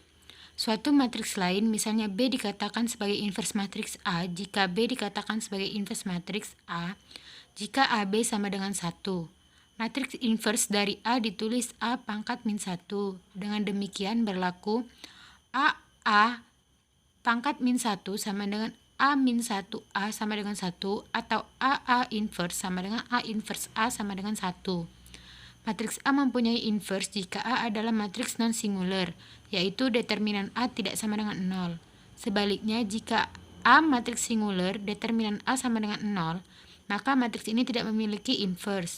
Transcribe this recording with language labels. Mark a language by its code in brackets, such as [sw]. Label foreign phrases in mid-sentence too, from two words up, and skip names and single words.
[id] Suatu matriks lain, misalnya B dikatakan sebagai inverse matriks A jika B dikatakan sebagai inverse matriks A jika AB sama dengan 1. Matriks inverse dari A ditulis A pangkat min 1. Dengan demikian berlaku A pangkat min 1 sama dengan A min 1A sama dengan 1, atau AA inverse sama dengan A inverse A sama dengan 1. Matriks A mempunyai inverse jika A adalah matriks non-singular, yaitu determinan A tidak sama dengan 0. Sebaliknya, jika A matriks singular, determinan A sama dengan 0, maka matriks ini tidak memiliki inverse.